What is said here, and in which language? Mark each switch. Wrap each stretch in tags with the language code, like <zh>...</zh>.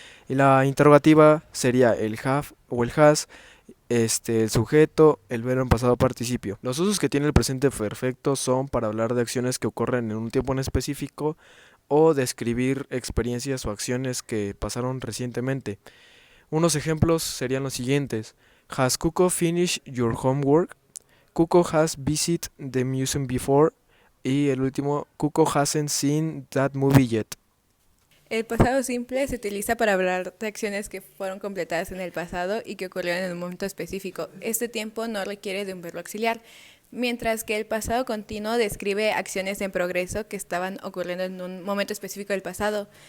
<es>Y la interrogativa sería el have o el has, el sujeto, el verbo en pasado participio. Los usos que tiene el presente perfecto son para hablar de acciones que ocurren en un tiempo en específico o describir experiencias o acciones que pasaron recientemente. Unos ejemplos serían los siguientes:</es> <en>Has Kuko finished your homework? Kuko has visited the museum before.</en> <es>Y el último,</es> <en>Kuko hasn't seen that movie yet.</en> <es>El pasado simple se utiliza para hablar de acciones que fueron completadas en el pasado y que ocurrieron en un momento específico. Este tiempo no requiere de un verbo auxiliar, mientras que el pasado continuo describe acciones en progreso que estaban ocurriendo en un momento específico del pasado.</es>